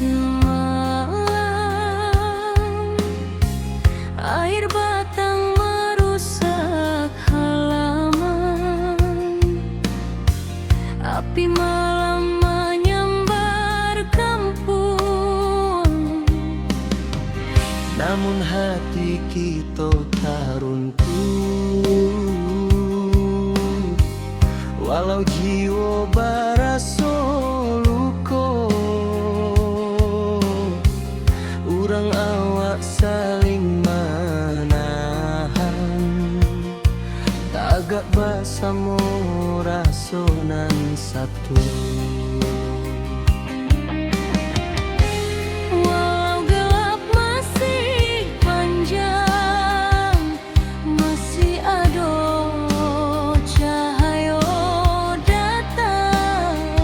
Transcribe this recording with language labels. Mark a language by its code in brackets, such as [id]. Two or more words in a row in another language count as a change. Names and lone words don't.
[id] malam, air batang merusak halaman, api malam menyambar kampung. Namun hati kita tak runtuh, [min] walau jiwa baraso luko. Urang awak saling menahan, tagak bersama rasonan satu. [id] Walau gelap masih panjang, masih ada cahaya datang.